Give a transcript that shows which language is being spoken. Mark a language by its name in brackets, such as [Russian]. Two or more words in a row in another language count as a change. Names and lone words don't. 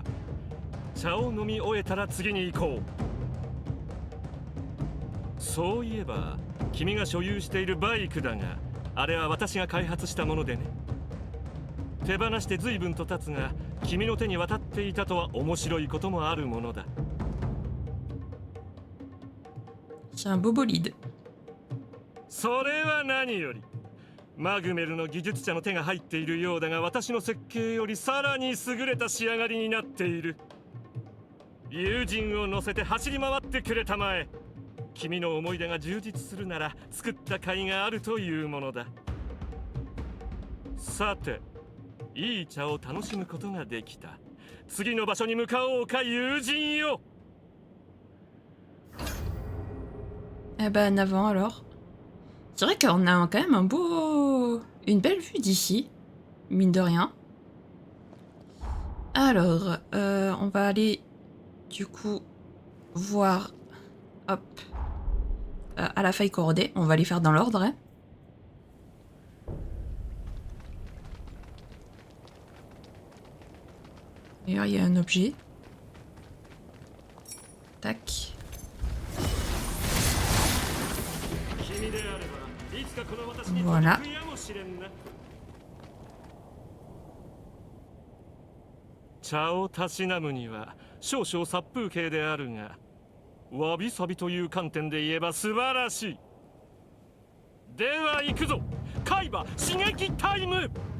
[Japanese] 茶を飲み終えたら次に行こう。そういえば君が所有しているバイクだが、あれは私が開発したものでね。手放して随分と経つが、君の手に渡っていたとは面白いこともあるものだ。 [French] C'est un beau bolide. [Japanese] それは何より。マグメルの技術者の手が入っているようだが、私の設計よりさらに優れた仕上がりになっている。友人を乗せて走り回ってくれたまえ。君の思い出が充実するなら作った甲斐があるというものだ。さて、いい茶を楽しむことができた。次の場所に向かおうか、友人よ。 [French] Eh ben, en avant alors. C'est vrai qu'on a quand même une belle vue d'ici, mine de rien. Alors, on va aller, du coup, voir, hop, à la faille corrodée. On va les faire dans l'ordre, hein. D'ailleurs, il y a un objet. Tac. Voilà. [Japanese] 茶をたしなむには少々殺風景であるが、わびさびという観点で言えば素晴らしい。では行くぞ、海馬刺激タイム。